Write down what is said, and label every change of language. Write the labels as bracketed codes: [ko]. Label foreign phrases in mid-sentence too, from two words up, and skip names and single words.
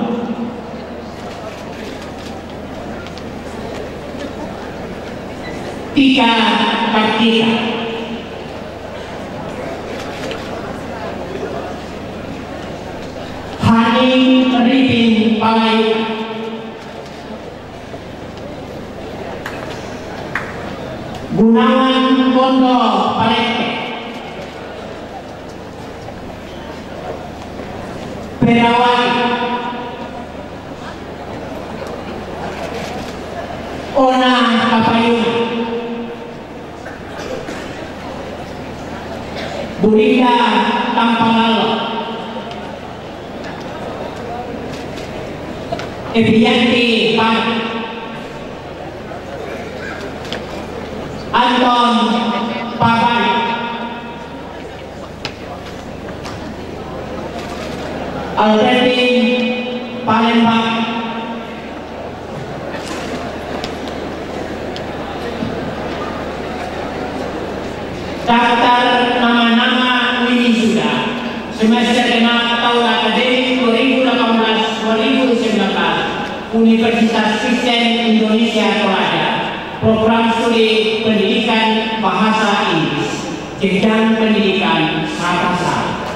[id] Tika Kartika, Hani Ripin Palai, Gunawan Bondo Palete, Perawati, Ona Kapayuna, Burinda Tampangalo, Evianti Pan, Anton Pabai, Albertin Palembang, daftar nama-nama wisuda semester genap tahun akademik 2018-2019 Universitas Kristen Indonesia Toraja, program studi pendidikan bahasa Inggris, jenjang pendidikan sarjana.